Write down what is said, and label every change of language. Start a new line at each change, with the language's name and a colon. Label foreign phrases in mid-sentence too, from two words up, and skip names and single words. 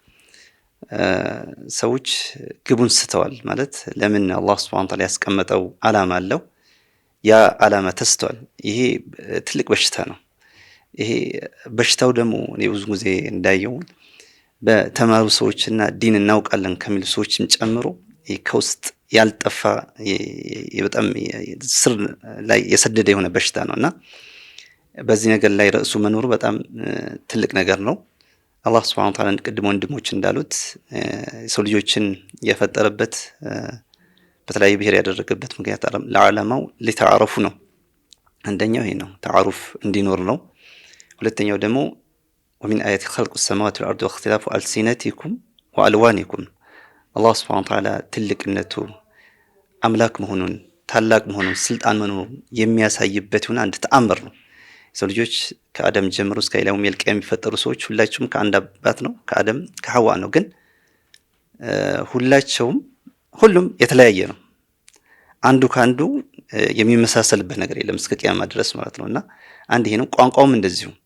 Amharic: ሰዎች ግቡን ስተዋል ማለት ለምን አላህ
Arabic: سبحانه تعالى
Amharic: ያስቀመጠው ዓላማ አለው ያ ዓላማ ተስተዋል ይሄ ትልቅ በሽታ ነው ይሄ በሽታው ደግሞ እኔ ብዙ ጊዜ እንዳየው በተማሩ ሰዎችና ዲን እናውቃለን ከሚሉ ሰዎችም ጨምሮ ከውስጥ ያልጠፋ በጣም ስር ላይ የሰደደ የሆነ በሽታ ነውና በዚህ ነገር ላይ ራሱ መኖሩ በጣም ትልቅ ነገር ነው
Arabic: الله سبحانه وتعالى قدم
Amharic: ወንድሞች እንዳሉት ሰው ልጆችን የፈጠረበት በተለያየ ብሔር ያደረገበት ምክንያት ለዓለማው ለተዓረፉ ነው አንደኛው ይሄ ነው ተዓሩፍ እንዲኖር ነው ሁለተኛው ደግሞ
Arabic: ومن آيات خلق السماوات والأرض واختلاف ألسنتكم وألوانكم الله سبحانه وتعالى
Amharic: ትልቅነቱ አምላክ መሆኑን ታላቅ መሆኑን ስልጣን መኖሩን የሚያሳይበት ይሁን አንድ ተአምር ነው። ሰው ልጆች ከአደም ጀምሮ እስከ ኢላሙ መልቂያ የሚፈጠሩ ሰዎች ሁላቸውም ከአንድ አባት ነው፣ ከአደም ከሐዋ ነው። ግን ሁሉም የተለያየ ነው። አንዱ ካንዱ የሚመሳሰልበት ነገር የለም እስከ ቂያማ ድረስ ማለት ነውና አንድ ይሄ ነው። ቋንቋውም እንደዚሁ።